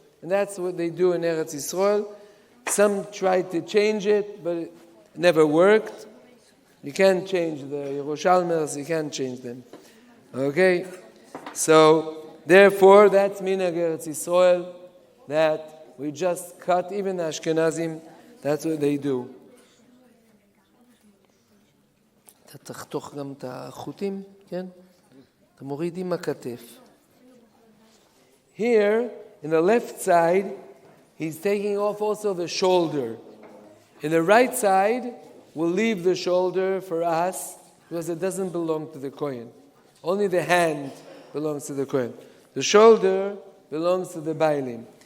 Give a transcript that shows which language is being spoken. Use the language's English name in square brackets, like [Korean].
[English] And that's what they do in Eretz Yisrael. Some tried to change it, but it never worked. You can't change the Yerushalayim, you can't change them. Okay? So, therefore, that's minhag Eretz Yisrael, that we just cut, even the Ashkenazim, that's what they do. [Hebrew] אתה תחתוך גם את החוטים, כן? אתה מוריד עם הכתף. [English] Here, in the left side, he's taking off also the shoulder. In the right side, we'll leave the shoulder for us because it doesn't belong to the Kohen. Only the hand belongs to the Kohen. The shoulder belongs to the Bailim.